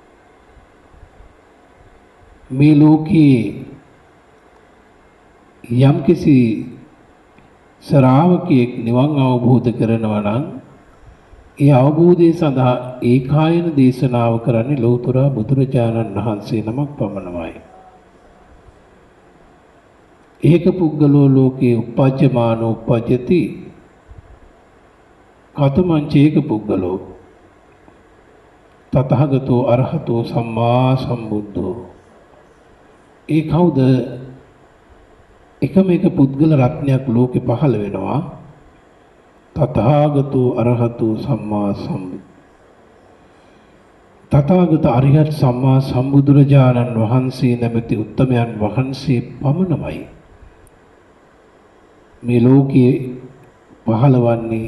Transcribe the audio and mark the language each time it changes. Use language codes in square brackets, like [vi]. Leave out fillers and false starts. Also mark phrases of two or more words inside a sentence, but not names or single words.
[si] මේ ලෝකේ යම්කිසි ශ්‍රාවකයෙක් නිවන් අවබෝධ කරනවා නම් ඒ අවබෝධය සඳහා ඒකායන දේශනාව කරන්නේ ලෞතර බුදුරජාණන් වහන්සේ නමක් පමණයි. [pi] ඒක පුද්ගලෝ ලෝකේ උපජ්ජමානෝ උපජ්ජති කතමංචේක පුද්ගලෝ තතහගතෝ අරහතෝ සම්මා සම්බුද්ධෝ. [si] ඒ කවුද? එකම එක පුද්ගල රත්නයක් ලෝකේ පහළ වෙනවා. [pi] තථාගතෝ අරහතෝ සම්මා සම්බුද්ධ. [si] තථාගත අරිහත් සම්මා සම්බුදුරජාණන් වහන්සේ නැමැති උත්තමයන් වහන්සේ පමණමයි මේ ලෝකයේ පහළවන්නේ.